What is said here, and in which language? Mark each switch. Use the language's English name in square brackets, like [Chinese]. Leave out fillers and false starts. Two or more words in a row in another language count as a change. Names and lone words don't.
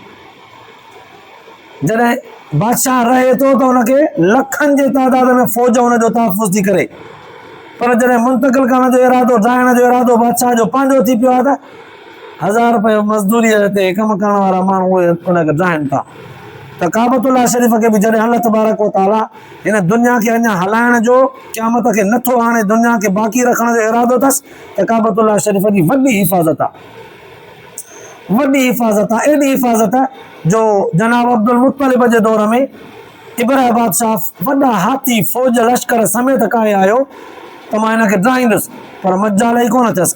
[Sindhi] जॾहिं बादशाह रहे थो त उनखे लखनि जे तइदाद में फ़ौज उनजो तहफ़ुज़ थी करे, पर जॾहिं मुंतक़िल करण जो इरादो, ड्राइण जो इरादो बादशाह जो पंहिंजो थी पियो आहे, त 1000 रुपए मज़दूरीअ ते कमु करण वारा माण्हू उहे उनखे ड्राइनि था। त काबतुल्लाह शरीफ़ खे बि जॾहिं [Arabic] الله تبارك وتعالى [Sindhi] हिन दुनिया खे अञा हलाइण जो, क़यामत खे नथो हाणे दुनिया खे बाक़ी रखण जो इरादो अथसि, त काबतुल्लाह शरीफ़ जी वॾी हिफ़ाज़त आहे। वॾी हिफ़ाज़त आहे, एॾी हिफ़ाज़त जो जनाब अब्दुल मुत्तलिब जे दौर में इब्राहिम बादशाह वॾा हाथी फ़ौज लश्कर समेत काए आयो त मां हिनखे ड्राईंदुसि, पर मजाल ई कोन थियसि।